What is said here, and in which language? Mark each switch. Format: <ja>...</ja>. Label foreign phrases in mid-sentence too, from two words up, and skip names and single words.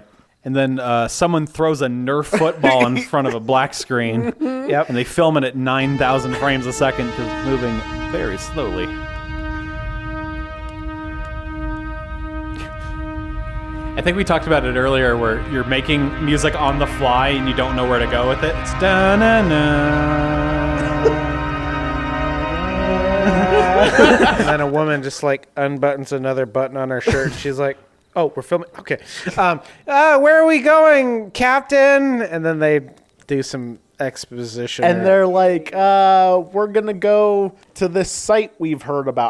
<en>And then someone throws a Nerf football in front of a black screen. Yep. And they film it at 9,000 frames a second because it's moving very slowly. I think we talked about it earlier where you're making music on the fly and you don't know where to go with it. It's da-na-na. And then a woman just like unbuttons another button on her shirt. She's like, oh, we're filming. Okay. Where are we going, Captain? And then they do some exposition. And they're like, we're going to go to this site we've heard about.</en>